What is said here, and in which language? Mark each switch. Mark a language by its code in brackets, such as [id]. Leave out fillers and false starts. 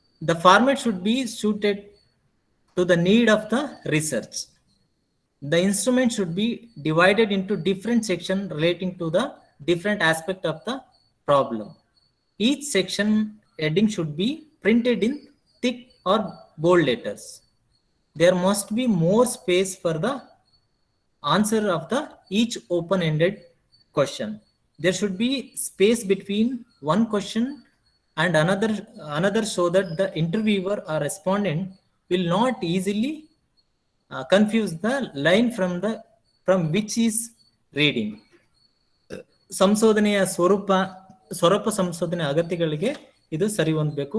[en] The format should be suited to the need of the research. The instrument should be divided into different sections relating to the different aspect of the problem. Each section heading should be printed in thick or bold letters. There must be more space for the answer of the each open-ended question. There should be space between one question and another so that the interviewer or respondent will not easily confuse the line from which is reading. [kn] ಸಂಶೋಧನೆಯ ಸ್ವರೂಪ ಸಂಶೋಧನೆ ಅಗತ್ಯಗಳಿಗೆ ಇದು ಸರಿ ಹೊಂದಬೇಕು.